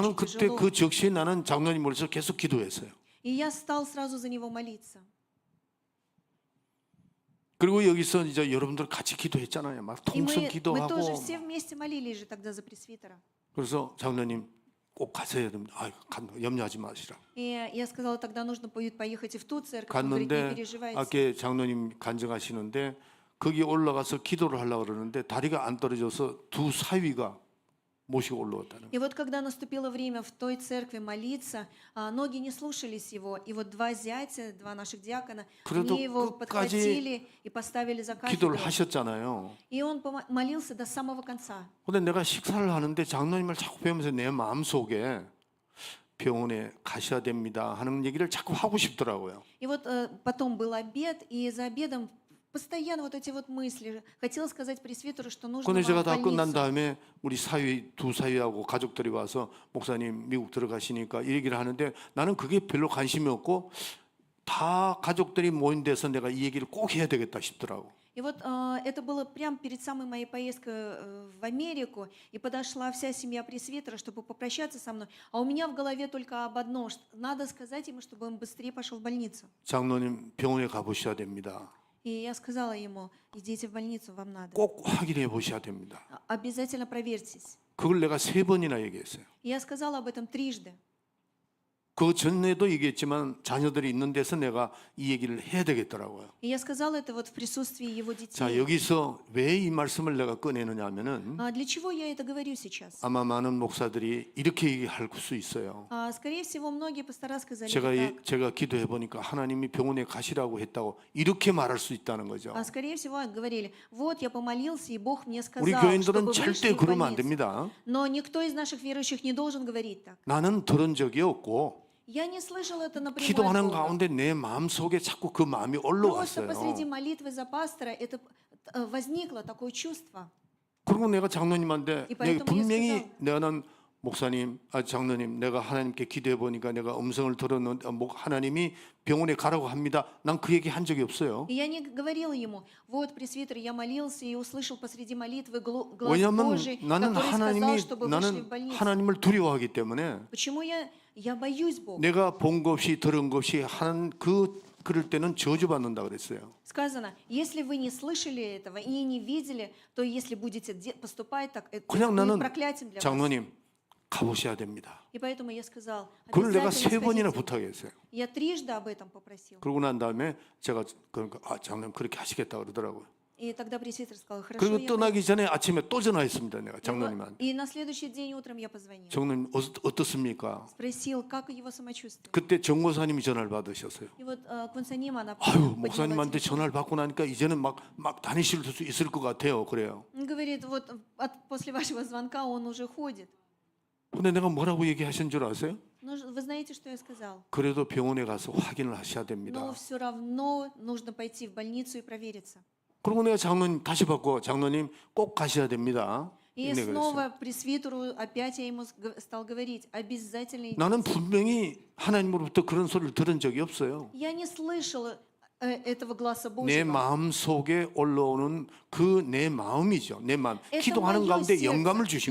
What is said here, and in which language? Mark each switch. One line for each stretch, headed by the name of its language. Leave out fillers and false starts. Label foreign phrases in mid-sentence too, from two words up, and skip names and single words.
Korean: 나는
Russian: очень
Korean: 그때
Russian: тяжело.
Korean: 그 적시에 나는 장로님 머리서 계속 기도했어요.
Russian: И я стал сразу за него молиться.
Korean: 그리고 여기서 이제 여러분들 같이 기도했잖아요. 막
Russian: И
Korean: 통성
Russian: мы
Korean: 기도하고.
Russian: тоже все вместе молились же тогда за пресвитера.
Korean: 그래서 장로님 꼭 가셔야 됩니다. 염려하지 마시라.
Russian: И я сказала: тогда нужно будет поехать и в ту церковь. Он говорит: не
Korean: 갔는데
Russian: переживайте.
Korean: 아까 장로님 간증하시는데 거기 올라가서 기도를 하려고 그러는데 다리가 안 떨어져서 두 사위가 모시고 올라왔다는 거예요.
Russian: И вот когда наступило время в той церкви молиться, ноги не слушались его, и вот два зятя, два наших диакона,
Korean: 그래도
Russian: они его
Korean: 끝까지
Russian: подхватили и поставили за
Korean: 기도를
Russian: кафедру.
Korean: 하셨잖아요.
Russian: И он молился до самого конца.
Korean: 근데 내가 식사를 하는데 장로님을 자꾸 배우면서 내 마음속에 병원에 가셔야 됩니다 하는 얘기를 자꾸 하고 싶더라고요.
Russian: И вот потом был обед, и за обедом постоянно вот эти вот мысли. Хотела сказать пресвитеру, что нужно
Korean: 근데 제가
Russian: вам
Korean: 다
Russian: в
Korean: 끝난
Russian: больницу.
Korean: 다음에 우리 두 사위하고 가족들이 와서 목사님 미국 들어가시니까 이 얘기를 하는데 나는 그게 별로 관심이 없고 다 가족들이 모인 데서 내가 이 얘기를 꼭 해야 되겠다 싶더라고.
Russian: И вот это было прямо перед самой моей поездкой в Америку, и подошла вся семья пресвитера, чтобы попрощаться со мной. А у меня в голове только об одном, что надо сказать ему, чтобы он быстрее пошел в больницу.
Korean: 장로님 병원에 가보셔야 됩니다.
Russian: И я сказала ему: идите в больницу, вам надо.
Korean: 꼭 확인해 보셔야 됩니다.
Russian: Обязательно проверьтесь.
Korean: 그걸 내가 3번이나 얘기했어요.
Russian: И я сказала об этом трижды.
Korean: 그 전에도 얘기했지만 자녀들이 있는 데서 내가 이 얘기를 해야 되겠더라고요.
Russian: И я сказала это вот в присутствии его
Korean: 자,
Russian: детей.
Korean: 여기서 왜 이 말씀을 내가 꺼내느냐 하면은
Russian: Для чего я это говорю сейчас?
Korean: 아마 많은 목사들이 이렇게 얘기할 수 있어요.
Russian: Скорее всего, многие пастора сказали
Korean: 제가
Russian: так.
Korean: 제가 기도해 보니까 하나님이 병원에 가시라고 했다고 이렇게 말할 수 있다는 거죠.
Russian: Скорее всего, говорили, вот я помолился, и Бог мне
Korean: 우리
Russian: сказал,
Korean: 교인들은
Russian: чтобы вышли
Korean: 절대
Russian: в
Korean: 그러면 안
Russian: больницу.
Korean: 됩니다.
Russian: Но никто из наших верующих не должен говорить так.
Korean: 나는 들은 적이 없고
Russian: Я не слышал это напрямую от
Korean: 기도하는
Russian: Бога.
Korean: 가운데 내 마음 속에 자꾸 그 마음이
Russian: Просто посреди
Korean: 올라왔어요.
Russian: молитвы за пастора это возникло такое чувство.
Korean: 그리고 내가 장로님한테 이 내가
Russian: поэтому
Korean: 분명히
Russian: я
Korean: 내가는 목사님, 장로님, 내가 하나님께 기도해 보니까 내가 음성을 들었는데 하나님이 병원에 가라고 합니다. 난 그 얘기 한 적이 없어요.
Russian: И я не говорила ему, вот, пресвитер, я молился и услышал посреди молитвы глаз
Korean: 왜냐하면
Russian: Божий,
Korean: 나는
Russian: который сказал,
Korean: 하나님이
Russian: чтобы вышли в
Korean: 나는
Russian: больницу.
Korean: 하나님을 두려워하기 때문에
Russian: Почему я боюсь Бога?
Korean: 내가 본 것 없이 들은 것 없이 하는 그럴 때는 저주받는다 그랬어요.
Russian: Сказано, если вы не слышали этого и не видели, то если будете поступать так, это
Korean: 그냥
Russian: будет
Korean: 나는
Russian: проклятием для вас.
Korean: 장로님 가보셔야 됩니다.
Russian: И поэтому я сказал,
Korean: 그걸 내가
Russian: обязательно
Korean: 세 번이나
Russian: сходите.
Korean: 부탁했어요.
Russian: Я трижды об этом попросил.
Korean: 그러고 난 다음에 제가 그러니까 장로님 그렇게 하시겠다 그러더라고요.
Russian: И тогда пресвитер сказал, хорошо,
Korean: 그리고
Russian: я
Korean: 떠나기 전에 아침에 또 전화했습니다. 내가
Russian: пойду.
Korean: 장로님한테.
Russian: И на следующий день утром я позвонил.
Korean: 장로님 어떻습니까?
Russian: Спросил, как его самочувствие.
Korean: 그때 정모사님이 전화를 받으셨어요.
Russian: И вот Кунсаним, она
Korean: 아유,
Russian: подняла
Korean: 목사님한테
Russian: телефон.
Korean: 전화를 받고 나니까 이제는 막 다니실 수 있을 것 같아요. 그래요.
Russian: Он говорит, вот после вашего звонка он уже ходит.
Korean: 근데 내가 뭐라고 얘기하신 줄 아세요?
Russian: Но вы знаете, что я сказал?
Korean: 그래도 병원에 가서 확인을 하셔야 됩니다.
Russian: Но все равно нужно пойти в больницу и провериться.
Korean: 그리고 내가 장로님 다시 받고 장로님 꼭 가셔야 됩니다.
Russian: И
Korean: 네, 그랬어요.
Russian: снова пресвитеру опять я ему стал говорить, обязательно идите.
Korean: 나는 분명히 하나님으로부터 그런 소리를 들은 적이 없어요.
Russian: Я не слышала этого гласа
Korean: 내
Russian: Божьего.
Korean: 마음 속에 올라오는 그 내 마음이죠. 내 마음.
Russian: Это
Korean: 기도하는
Russian: моё
Korean: 가운데
Russian: сердце.
Korean: 영감을 주신